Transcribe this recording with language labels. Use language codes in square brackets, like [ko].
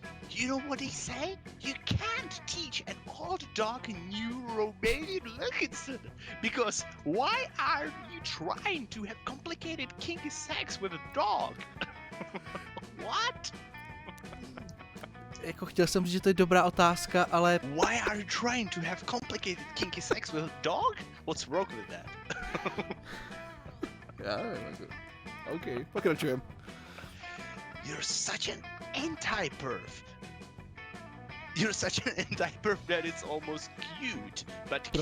[en] You know what they say? You can't teach an old dog a new Romanian Wilkinson. Because why are you trying to have complicated kinky sex with a dog? What? [cs] Jako chtěl jsem říct, že to je dobrá otázka, ale... [en] Why are you trying to have complicated kinky sex with a dog? What's wrong with that? [cs] Já nevím, OK, pokračujem. [en] You're such an anti-perv. You're such an anti-perv that it's almost cute, but